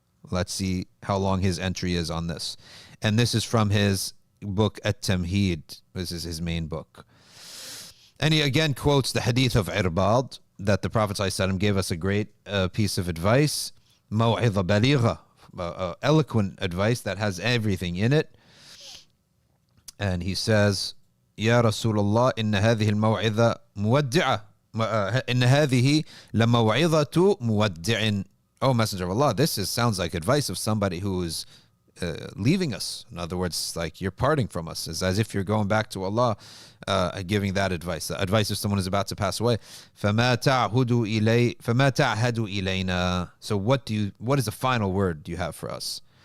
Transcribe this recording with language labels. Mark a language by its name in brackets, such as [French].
[English] Let's see how long his entry is on this. And this is from his book At-Tamheed. This is his main book. And he again quotes the hadith of Irbad, that the Prophet ﷺ gave us a great piece of advice, [Arabic] موعظة بليغة, [English] eloquent advice that has everything in it. And he says, [Arabic] يا رسول الله إن هذه الموعظة مودعة إن هذه لموعظة مودع. [English] Oh, Messenger of Allah, this sounds like advice of somebody who is leaving us. In other words, like you're parting from us. It's as if you're going back to Allah, giving that advice. The advice if someone is about to pass away. [Arabic] فَمَا تَعْهَدُ إِلَيْنَا. [English] So what is the final word you have for us?